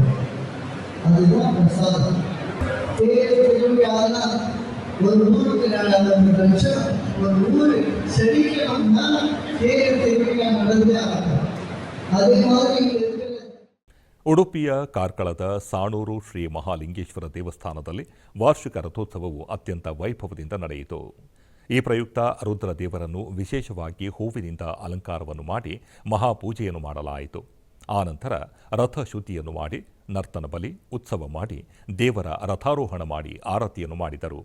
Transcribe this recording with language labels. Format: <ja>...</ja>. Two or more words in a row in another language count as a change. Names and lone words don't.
<ta>அதுதான் பிரசாதம். தேவையான ஒரு ஊருக்கு 4 லட்சம், ஒரு ஊர் செழிக்கணும்னா தேவையான நடந்தே ஆகும். அதே மாதிரி</ta> <kn>ಉಡುಪಿಯ ಕಾರ್ಕಳದ ಸಾಣೂರು ಶ್ರೀ ಮಹಾಲಿಂಗೇಶ್ವರ ದೇವಸ್ಥಾನದಲ್ಲಿ ವಾರ್ಷಿಕ ರಥೋತ್ಸವವು ಅತ್ಯಂತ ವೈಭವದಿಂದ ನಡೆಯಿತು. ಈ ಪ್ರಯುಕ್ತ ರುದ್ರ ದೇವರನ್ನು ವಿಶೇಷವಾಗಿ ಹೂವಿನಿಂದ ಅಲಂಕಾರವನ್ನು ಮಾಡಿ ಮಹಾಪೂಜೆಯನ್ನು ಮಾಡಲಾಯಿತು. ಆನಂತರ ರಥ ಶುದ್ಧಿಯನ್ನು ಮಾಡಿ ನರ್ತನ ಬಲಿ ಉತ್ಸವ ಮಾಡಿ ದೇವರ ರಥಾರೋಹಣ ಮಾಡಿ ಆರತಿಯನ್ನು ಮಾಡಿದರು.</kn>